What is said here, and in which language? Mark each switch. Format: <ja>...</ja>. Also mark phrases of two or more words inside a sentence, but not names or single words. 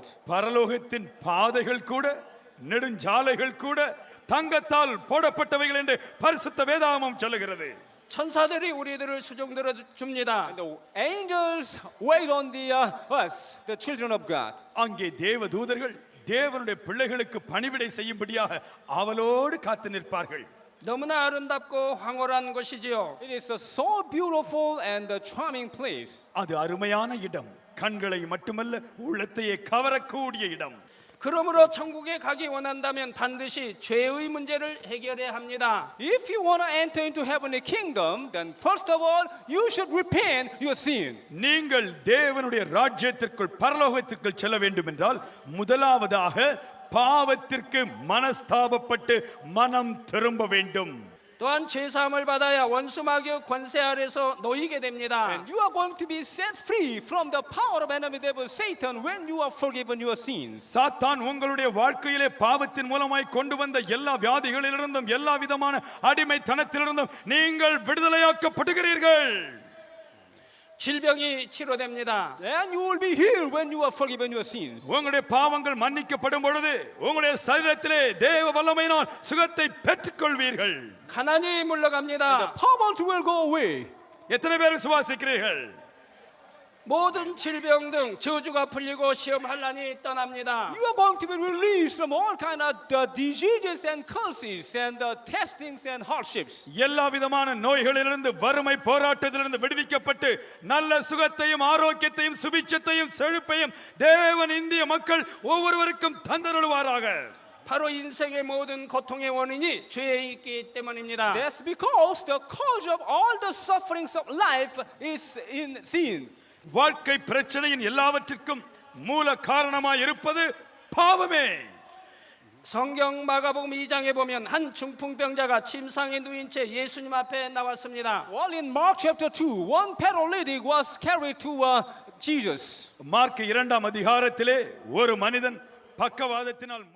<ta>பரலோகத்தின் பாதைகள் கூட நெடுஞ்சாலைகள் கூட தங்கத்தால் போடப்பட்டவைகள் என்று பரிசுத்த வேதாகமம் சொல்லுகிறது.</ta> <ko>천사들이 우리들을 수종들어 줍니다.</ko> <en>The angels wait on us, the children of God.</en> <ta>அங்கே தேவதூதர்கள் தேவனுடைய பிள்ளைகளுக்கு பணிவிடை செய்யும்படியாக அவளோடு காத்து நிற்பார்கள்.</ta> <ko>너무나 아름답고 황홀한 것이지요.</ko> <en>It is a so beautiful and charming place.</en> <ta>அது அருமையான இடம், கண்களை மட்டுமல்ல உள்ளத்தையே கவரக்கூடிய இடம்.</ta> <ko>그러므로 천국에 가기 원한다면 반드시 죄의 문제를 해결해야 합니다.</ko> <en>If you want to enter into heavenly kingdom, then first of all, you should repent your sin.</en> <ta>நீங்கள் தேவனுடைய ராஜ்யத்திற்குள் பரலோகத்திற்குள் செல்ல வேண்டும் என்றால் முதலாவதாக பாவத்திற்கு மனஸ்தாபப்பட்டு மனம் திரும்ப வேண்டும்.</ta> <ko>또한 죄사함을 받아야 원수 마귀의 권세 아래서 놓이게 됩니다.</ko> <en>And you are going to be set free from the power of enemy devil Satan when you are forgiven your sins.</en> <ta>சாத்தான் உங்களுடைய வாழ்க்கையிலே பாவத்தின் மூலமாய் கொண்டு வந்த எல்லா வியாதிகளிலிருந்தும் எல்லா விதமான அடிமைத்தனத்திலிருந்தும் நீங்கள் விடுதலையாக்கப்படுகிறீர்கள்.</ta> <ko>질병이 치료됩니다.</ko> <en>And you will be healed when you are forgiven your sins.</en> <ta>உங்களுடைய பாவங்கள் மன்னிக்கப்படும் பொழுது உங்களுடைய சரீரத்திலே தேவ வல்லமையினால் சுகத்தை பெற்றுக்கொள்வீர்கள்.</ta> <ko>가난이 물러갑니다.</ko> <en>The poverty will go away.</en> <ta>எத்தனை பேர் சுவாசிக்கிறீர்கள்?</ta> <ko>모든 질병 등 저주가 풀리고 시험 환란이 떠납니다.</ko> <en>You are going to be released from all kind of diseases and curses and testings and hardships.</en> <ta>எல்லா விதமான நோய்களிலிருந்து வறுமை போராட்டத்திலிருந்து விடுவிக்கப்பட்டு நல்ல சுகத்தையும் ஆரோக்கியத்தையும் சுபிட்சத்தையும் செழிப்பையும் தேவன் இந்திய மக்கள் ஒவ்வொருவருக்கும் தந்தருளுவாராக.</ta> <ko>바로 인생의 모든 고통의 원인이 죄에 있기 때문입니다.</ko> <en>That's because the cause of all the sufferings of life is in sin.</en> <ta>வாழ்க்கை பிரச்சனையின் எல்லாவற்றிற்கும் மூல காரணமாய் இருப்பது பாவமே.</ta> <ko>성경 마가복음 2장에 보면 한 중풍병자가 침상에 누인 채 예수님 앞에 나왔습니다.</ko> <en>Well, in Mark chapter 2, one paralytic was carried to Jesus.</en> <ta>மார்க் 2ஆம் அதிகாரத்திலே ஒரு மனிதன் பக்கவாதத்தினால்</ta>